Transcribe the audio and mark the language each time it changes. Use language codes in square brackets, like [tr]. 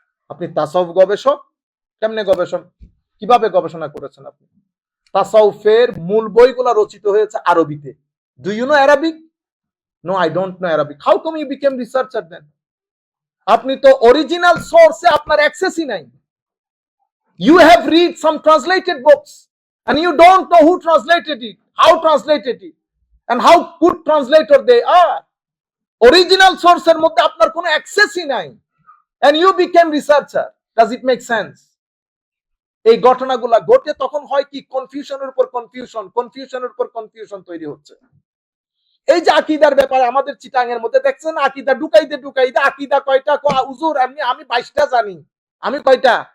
[bn] আপনি তাসাউফ গবেষক, কেমনে গবেষণ, কিভাবে গবেষণা করেছেন আপনি? তাসাউফের মূল বইগুলো রচিত হয়েছে আরবিতে। [en] Do you know Arabic? No, I don't know Arabic. How come you became researcher then? [bn] আপনি তো অরিজিনাল সোর্সে আপনার অ্যাক্সেসই নাই। [en] You have read some translated books and you don't know who translated it, how translated it, and how good translator they are. Original source [bn] এর মধ্যে আপনার কোনো অ্যাক্সেসই নাই, [en] and you became researcher. Does it make sense? [bn] এই ঘটনাগুলো ঘটে তখন হয় কি, কনফিউশনের উপর কনফিউশন, কনফিউশনের উপর কনফিউশন তৈরি হচ্ছে। এই যে আকীদার ব্যাপারে আমাদের চিটাং এর মধ্যে দেখছেন, আকীদা ঢুকাইতে ঢুকাইতে আকীদা কয়টা হুজুর এমনি আমি 22টা জানি। আমি কয়টা?